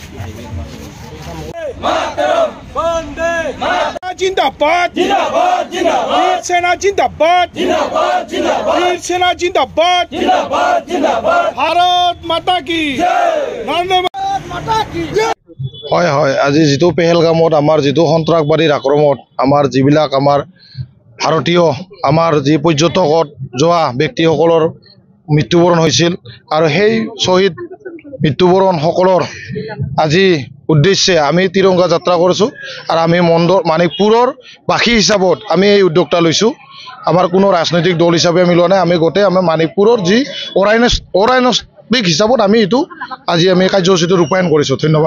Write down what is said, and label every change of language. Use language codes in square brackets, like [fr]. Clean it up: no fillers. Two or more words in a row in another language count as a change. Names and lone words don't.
[hi] जिंदाबाद जिंदाबाद जिंदाबाद सेना जिंदाबाद जिंदाबाद जिंदाबाद सेना जिंदाबाद जिंदाबाद जिंदाबाद भारत माता की नरेंद्र माता की [as] হয় হয় আজি যেটো পেহেলগামত আমাৰ যেটো সন্ত্ৰাসবাদীৰ আক্ৰমণত আমাৰ যিবিলাক আমাৰ ভাৰতীয় আমাৰ যি পৰ্যটকত যোৱা ব্যক্তিসকলৰ মৃত্যুবৰণ হৈছিল আৰু সেই শহীদ মৃত্যুবৰণ সকলৰ আজি উদ্দেশ্যে আমি তিৰংগা যাত্ৰা কৰিছো আৰু আমি মানিকপুৰৰ বাসী হিচাপত আমি এই উদ্যোগটা লৈছো আমাৰ কোনো ৰাজনৈতিক দল হিচাপে আমি লোৱা নাই আমি গোটেই আমি মানিকপুৰৰ যি অৰাইনষ্টিক হিচাপত আমি এটো আজি আমি কাৰ্যসূচীটো ৰূপায়ণ কৰিছো ধন্যবাদ